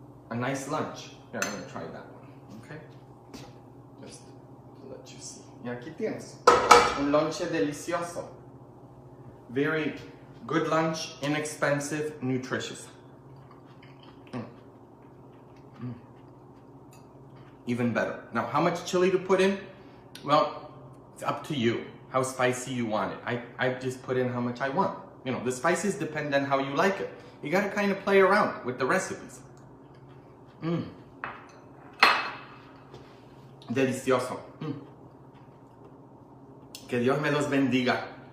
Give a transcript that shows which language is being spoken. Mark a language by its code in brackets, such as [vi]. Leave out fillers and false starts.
[en] a nice lunch. Here, I'm gonna try that one, okay? Just to let you see. [es] Y aquí tienes un lonche delicioso. [en] Very good lunch, inexpensive, nutritious. Even better. Now, how much chili to put in? Well, it's up to you how spicy you want it. I just put in how much I want. You know, the spices depend on how you like it. You gotta kind of play around with the recipes. [es] Delicioso. Que Dios me los bendiga.